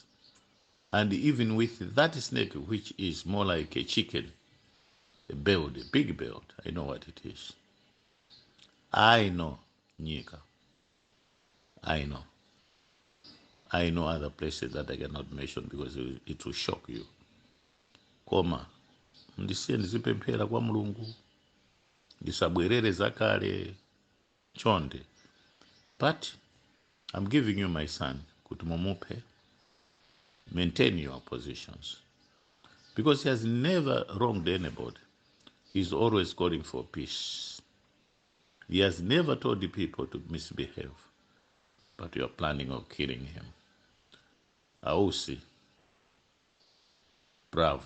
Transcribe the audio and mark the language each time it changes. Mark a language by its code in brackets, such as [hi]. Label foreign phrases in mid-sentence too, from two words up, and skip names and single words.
[en] And even with that snake, which is more like a chicken, a bird, a big bird, I know what it is. I know Nyika. I know. I know other places that I cannot mention because it will shock you. [ny] Koma, ndisiye ndizipemphera kwa Mulungu, ndisabwerere zakale, chonde. [en] But I'm giving you my son, [ny] kuti mumupe, [en] maintain your positions. Because he has never wronged anybody. He's always calling for peace. He has never told the people to misbehave. But you are planning on killing him. Ausi, bravo.